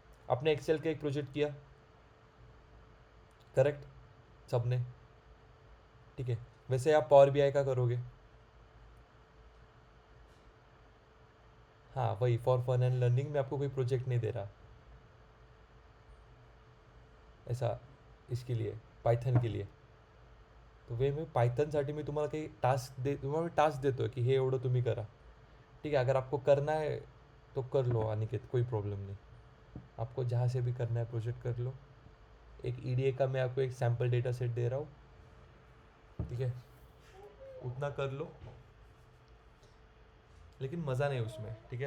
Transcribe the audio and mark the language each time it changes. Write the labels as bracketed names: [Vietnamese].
[Hindi] आपने एक्सेल का एक प्रोजेक्ट किया, करेक्ट, सबने. ठीक है. वैसे आप पावर BI का करोगे. हाँ वही [English] For fun and learning. [Hindi] मैं आपको कोई प्रोजेक्ट नहीं दे रहा ऐसा इसके लिए, पाइथन के लिए. तो वे मैं [Marathi] पायथनसाठी मी तुम्हाला काही तुम्हाला टास्क देतो की हे एवढं तुम्ही करा. [Hindi] ठीक है. अगर आपको करना है तो कर लो अनिकेत, कोई प्रॉब्लम नहीं. आपको जहाँ से भी करना है प्रोजेक्ट कर लो. एक EDA का मैं आपको एक सैम्पल डेटा सेट दे रहा हूँ. ठीक है. उतना कर लो, लेकिन मज़ा नहीं उसमें. ठीक है.